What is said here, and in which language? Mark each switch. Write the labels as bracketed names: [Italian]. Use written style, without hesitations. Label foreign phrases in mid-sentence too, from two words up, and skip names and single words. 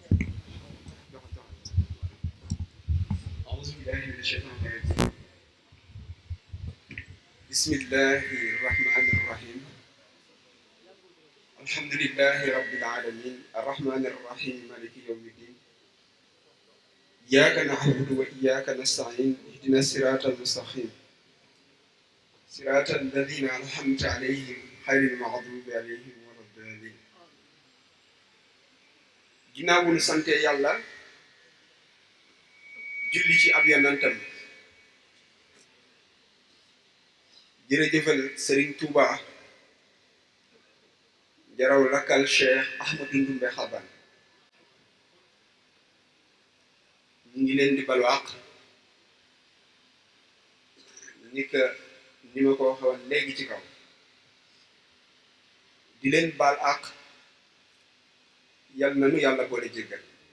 [Arabic] بسم الله الرحمن الرحيم الحمد لله رب العالمين الرحمن الرحيم مالك يوم الدين إياك نعبد وإياك نستعين اهدنا الصراط المستقيم صراط الذين أنعمت عليهم غير المغضوب عليهم ولا الضالين [Wolof] ginnaaw bu ñu sante yàlla julli ci ab yonentam jërëjëfal Serigne Touba jaraw lakkal Cheikh Ahmadou Ndoumbé Xaban ñu ngi leen di balu àq ni ma ko waxoon léegi ci kaw di leen baal àq yal na nu yàlla boole jéggal